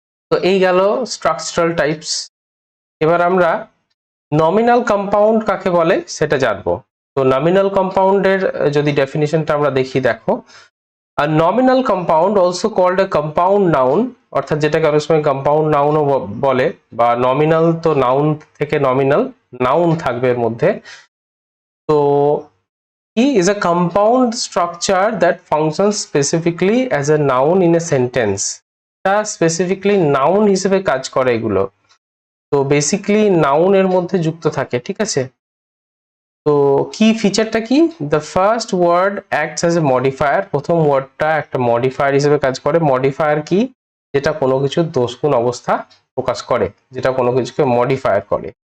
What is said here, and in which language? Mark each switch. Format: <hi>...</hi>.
<bn>তো এই গেল স্ট্রাকচারাল টাইপস। এবার আমরা নমিনাল কম্পাউন্ড কাকে বলে সেটা জানবো। তো নমিনাল কম্পাউন্ডের যদি ডেফিনিশনটা আমরা দেখি, দেখো,</bn> <en>a nominal compound also called a compound noun,</en> <bn>অর্থাৎ যেটাকে অনেক সময় কম্পাউন্ড নাউনও বলে, বা নমিনাল, তো নাউন থেকে নমিনাল, নাউন থাকবে এর মধ্যে।</bn> <en>তো he is a compound structure that functions specifically as a noun in a sentence.</en> <bn>তা স্পেসিফিকলি নাউন হিসেবে কাজ করে এগুলো, তো বেসিক্যালি নাউন এর মধ্যে যুক্ত থাকে, ঠিক আছে। তো কি ফিচারটা কি,</bn> <en>the first word acts as a modifier,</en> <bn>প্রথম ওয়ার্ডটা একটা মডিফায়ার হিসেবে কাজ করে। মডিফায়ার কি, যেটা কোনো কিছুর দোষগুণ অবস্থা প্রকাশ করে, যেটা কোনো কিছুকে মডিফায়ার করে।</bn>